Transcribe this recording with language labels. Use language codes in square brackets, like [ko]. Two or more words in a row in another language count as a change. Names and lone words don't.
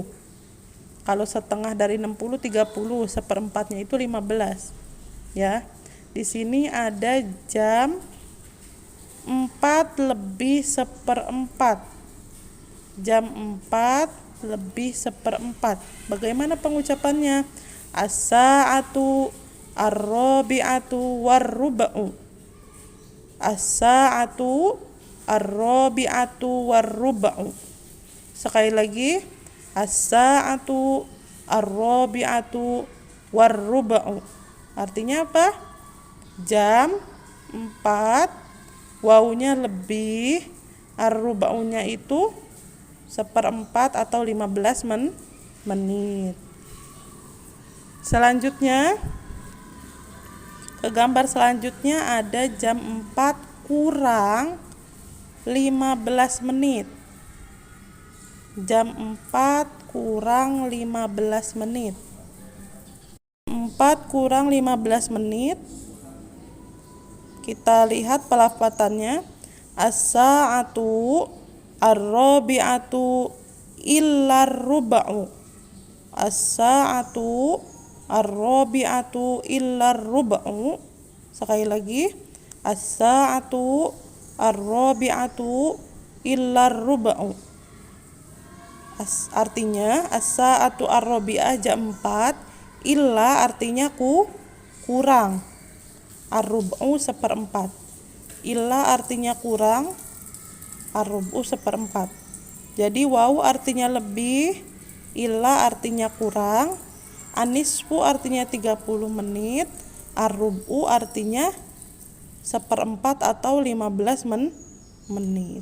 [id] Kalau setengah dari 60 30, seperempatnya itu 15. Ya. Di sini ada jam 4:04. Jam 4:04. Bagaimana pengucapannya? [ar] الساعة الرابعة والربع. الساعة الرابعة والربع. [id] Sekali lagi, [ar] الساعة الرابعة والربع. [id] Artinya apa? Jam 4, wawunya lebih, ar-rub'unya itu 1/4 atau 15 menit. Selanjutnya, ke gambar selanjutnya ada jam 4 kurang 15 menit. Jam 4 kurang 15 menit. 4 kurang 15 menit. Kita lihat pelafatannya. [ar] الساعة الرابعة إلا الربع. الساعة الرابعة إلا الربع. [id] Sekali lagi. [ar] الساعة الرابعة إلا الربع. [id] Artinya [ar] الساعة الرابعة [id] jam 4, illa artinya kurang, ar-rub'u 1/4. Illa artinya kurang, ar-rub'u 1/4. Jadi waw artinya lebih, illa artinya kurang, anisfu artinya 30 menit, ar-rub'u artinya 1/4 atau 15 menit.